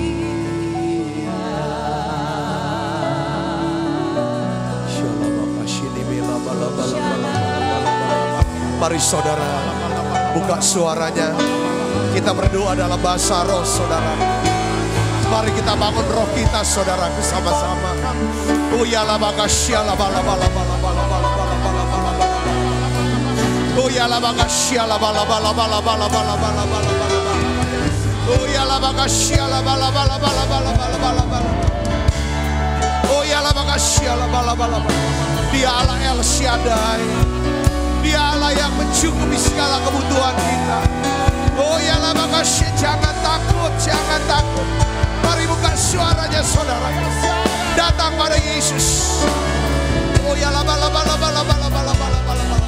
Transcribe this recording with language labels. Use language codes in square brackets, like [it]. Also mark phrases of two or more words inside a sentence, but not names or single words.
[id] Mari saudara buka suaranya, kita berdoa dalam bahasa roh saudara. Mari kita bangun roh kita saudara bersama-sama. Uyala bagasyala bala bala bala bala bala bala bala bala. Uyala bagasyala bala bala bala bala bala bala bala bala. Uyala bagasyala bala bala bala bala bala bala bala. Uyala bagasyala bala bala bala. Dia Allah El Shaddai. Dia Allah yang mencukupi segala kebutuhan kita. Oh ya lah makasih, jangan takut, jangan takut. Mari buka suaranya saudara. Datang pada Yesus. Oh ya lah bala bala bala bala bala bala bala bala.